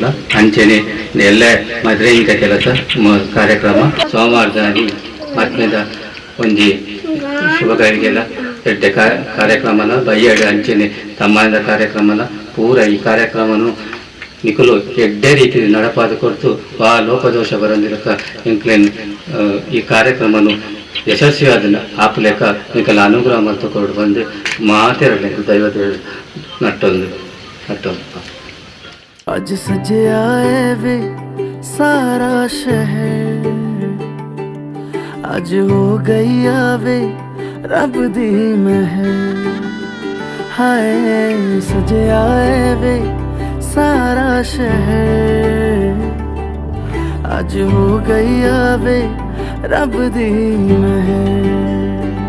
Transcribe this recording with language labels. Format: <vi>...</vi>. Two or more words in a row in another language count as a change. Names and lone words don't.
<tcy>ಅಂಚೆನೆ ಎಲ್ಲ ಮದ್ರೆಂಗ ಕೆಲಸ ಕಾರ್ಯಕ್ರಮ ಸೋಮವಾರದ ಮದ್ಮೆದ ಒಂಜಿ ಶುಭಗಳಿಗೆಲ್ಲ ಎಡ್ಡೆ ಕಾರ್ಯಕ್ರಮನ ಬಯ್ಯಾಡಿ ಅಂಚೆನೆ ತಮ್ಮದ ಕಾರ್ಯಕ್ರಮನ ಪೂರ ಈ ಕಾರ್ಯಕ್ರಮನು ನಿಖಲು ಎಡ್ಡೆ ರೀತಿ ನಡಪಾದ ಕೊಡ್ತು ಆ ಲೋಪದೋಷ ಬರಂದಿರಕ ಇಂಕ್ಲೇನ್ ಈ ಕಾರ್ಯಕ್ರಮನು ಯಶಸ್ವಿಯಾದ ಆಪಲೇಕ ನಿಖಲ ಅನುಗ್ರಹ ಮತ್ತು ಕೊಡು ಬಂದು ಮಾತಿರಲಿ ದೈವದ ನಟ್ಟೊಂದು.</tcy> <pa>ਅੱਜ ਸਜੇ ਆਏ ਵੇ ਸਾਰਾ ਸ਼ਹਿਰ, ਅੱਜ ਹੋ ਗਈ ਆਵੇ ਰੱਬ ਦੀ ਮਹਿਰ. ਹਾਏ ਸਜੇ ਆਏ ਵੇ ਸਾਰਾ ਸ਼ਹਿਰ, ਅੱਜ ਹੋ ਗਈ ਆਵੇ ਰੱਬ ਦੀ ਮਹਿਰ.</pa>